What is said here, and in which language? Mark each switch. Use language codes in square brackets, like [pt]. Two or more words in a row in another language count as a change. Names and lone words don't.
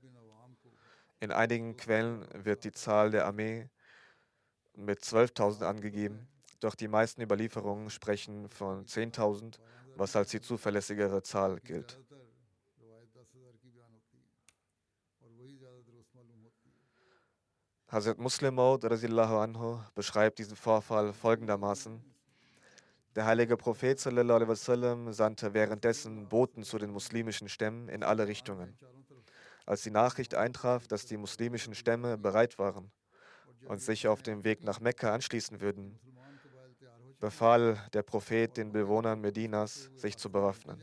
[de] In einigen Quellen wird die Zahl der Armee mit 12.000 angegeben, doch die meisten Überlieferungen sprechen von 10.000, was als die zuverlässigere Zahl gilt. Hazrat Muslim Maud [ar] رضي الله عنه [de] beschreibt diesen Vorfall folgendermaßen: Der heilige Prophet [ar] صلى الله عليه وسلم [de] sandte währenddessen Boten zu den muslimischen Stämmen in alle Richtungen. Als die Nachricht eintraf, dass die muslimischen Stämme bereit waren und sich auf dem Weg nach Mekka anschließen würden, befahl der Prophet den Bewohnern Medinas, sich zu bewaffnen.